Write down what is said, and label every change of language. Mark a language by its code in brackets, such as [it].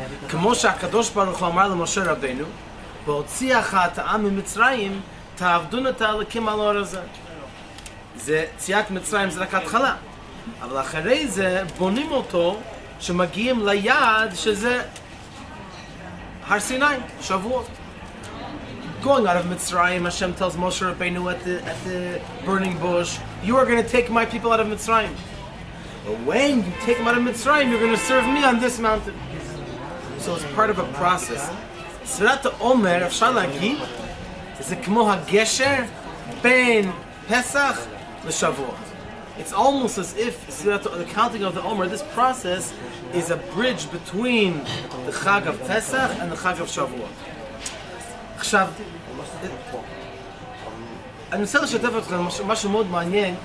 [he] כמו שהקדוש ברוך הוא אמר למשה רבנו, והוציאך את העם ממצרים, תעבדון את האלוקים על האור הזה. זה יציאת מצרים, זה רק התחלה. אבל אחרי זה בונים אותו, שמגיעים ליעד שזה Har Sinai, Shavuot. [en] Going out of Mitzrayim, Hashem tells Moshe Rabbeinu at the burning bush, you are going to take my people out of Mitzrayim. But when you take them out of Mitzrayim, you're going to serve me on this mountain. So it's part of a process. [he] Sfirat HaOmer, אפשר להגיד, זה כמו הגשר בין פסח לשבועות. [en] It's almost as if the counting of the Omer, this process, is a bridge between the Chag of Pesach and the Chag of Shavuot. [he] עכשיו, אני רוצה לשתף אתכם משהו מאוד מעניין.